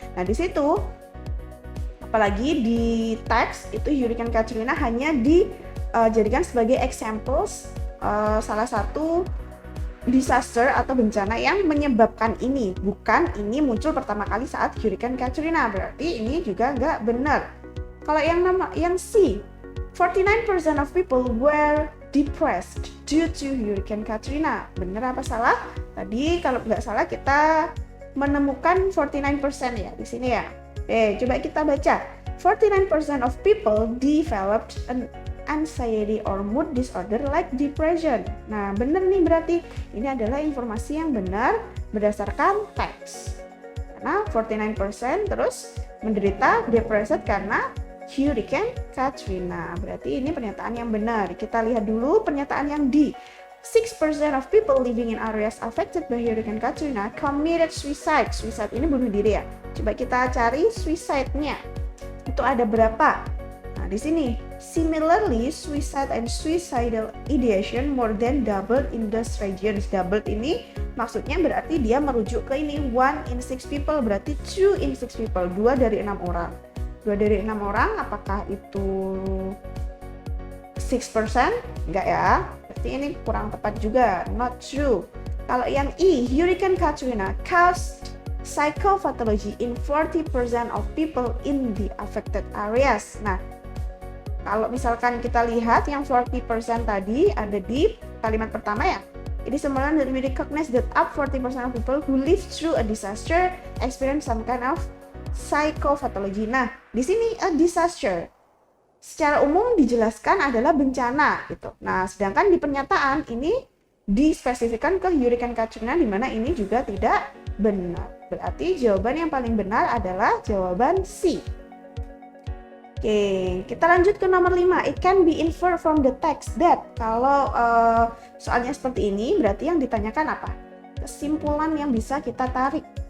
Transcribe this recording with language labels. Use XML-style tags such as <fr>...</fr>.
<id>Nah, di situ apalagi di teks itu Hurricane Katrina hanya dijadikan sebagai examples salah satu disaster atau bencana yang menyebabkan ini, bukan ini muncul pertama kali saat Hurricane Katrina. Berarti ini juga nggak benar. Kalau yang C,</id> <en>49% of people were depressed due to Hurricane Katrina.</en> <id>Benar apa salah? Tadi kalau nggak salah kita menemukan 49% ya di sini ya. Coba kita baca.</id> <en>49% of people developed an anxiety or mood disorder like depression.</en> <id>Nah, benar nih berarti ini adalah informasi yang benar berdasarkan teks. Karena 49% terus menderita depresi karena Hurricane Katrina. Berarti ini pernyataan yang benar. Kita lihat dulu pernyataan yang D.</id> <en>6% of people living in areas affected by Hurricane Katrina committed suicide.</en> <id>Suicide ini bunuh diri ya. Coba kita cari suicide-nya. Itu ada berapa? Nah, di sini.</id> <en>Similarly, suicide and suicidal ideation more than doubled in those regions.</en> <id>Doubled ini maksudnya berarti dia merujuk ke ini</id> <en>1 in 6 people,</en> <id>berarti</id> <en>2 in 6 people,</en> <id>2 dari 6 orang. 2 dari 6 orang, apakah itu 6%? Enggak ya. Berarti ini kurang tepat juga,</id> <en>not true.</en> <id>Kalau yang E,</id> <en>Hurricane Katrina caused psychopathology in 40% of people in the affected areas.</en> <id>Nah, kalau misalkan kita lihat yang 40% tadi ada di kalimat pertama ya.</id> <en>It is important that we recognize that up 40% of people who live through a disaster experience some kind of</en> <id>psychopathology. Nah, di sini</id> <en>a disaster</en> <id>secara umum dijelaskan adalah bencana gitu. Nah, sedangkan di pernyataan ini dispesifikkan ke Hurricane Katrina, di mana ini juga tidak benar. Berarti jawaban yang paling benar adalah jawaban C. Oke, kita lanjut ke nomor 5.</id> <en>It can be inferred from the text that.</en> <id>Kalau soalnya seperti ini, berarti yang ditanyakan apa? Kesimpulan yang bisa kita tarik.</id>